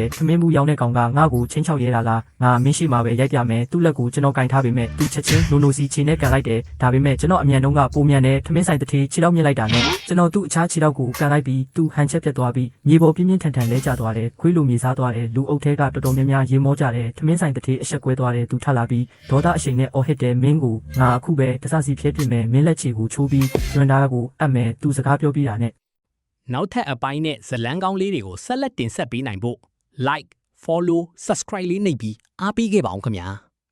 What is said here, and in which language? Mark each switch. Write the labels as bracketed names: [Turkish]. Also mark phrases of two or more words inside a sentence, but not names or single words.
[Burmese] ထမင်းမှုရောင်းတဲ့ကောင်ကငါ့ကိုချင်းချောက်ရဲတာလားငါမင်းရှိမှာပဲရိုက်ပြမယ်သူ့လက်ကိုကျွန်တော်ကင်ထားပေမဲ့သူချက်ချင်းနိုနိုစီခြေနဲ့ကန်လိုက်တယ်ဒါပေမဲ့ကျွန်တော်အမြန်တုန်းကပုံမြန်တယ်ထမင်းဆိုင်တစ်သေးခြေထောက်မြင့်လိုက်တာနဲ့ကျွန်တော်သူ့အခြားခြေထောက်ကိုကန်လိုက်ပြီးသူဟန်ချက်ပြတ်သွားပြီးမြေပေါ်ပြင်းပြင်းထန်ထန်လဲကျသွားတယ်ခွေးလိုမြေစားသွားတယ်လူအုပ်ထဲကတော်တော်များများရေမောကြတယ်ထမင်းဆိုင်တစ်သေးအဆက်ကွဲသွားတယ်သူထလာပြီးဒေါသအရှိန်နဲ့အော်ဟစ်တယ်မင်းကိုငါအခုပဲတစစီဖြဲပြစ်မယ်မင်းလက်ချီကိုချိုးပြီးရွံတာကိုအပ်မယ်သူစကားပြောပြတာနဲ့ နောက်ထပ်အပိုင်းနဲ့ဇလန်းကောင်းလေးတွေကိုဆက်လက်တင်ဆက်ပေးနိုင်ဖို့ [English] like follow subscribe [Burmese] လေးနှိပ်ပြီးအားပေးခဲ့ပါအောင်ခင်ဗျာ